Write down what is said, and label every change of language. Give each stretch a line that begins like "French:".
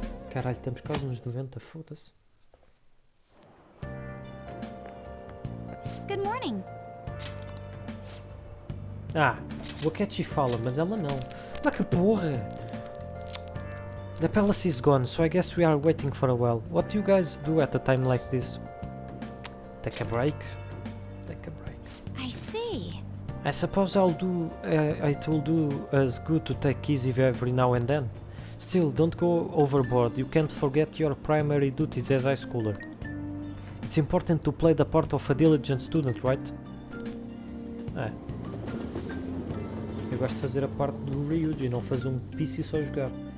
Portuguese: Caralho, temos quase uns 90, foda-se.
English: Good morning.
Portuguese: Ah, o Akechi fala, mas ela não. Mas que porra!
English: The palace is gone, so I guess we are waiting for a while. What do you guys do at a time like this? Take a break? Take a break. I see. I suppose it will do us good to take easy every now and then. Still, don't go overboard. You can't forget your primary duties as high schooler. It's important to play the part of a diligent student, right?
Portuguese: É. Eu gosto de fazer a parte do Ryuji, não fazer um piso e só jogar.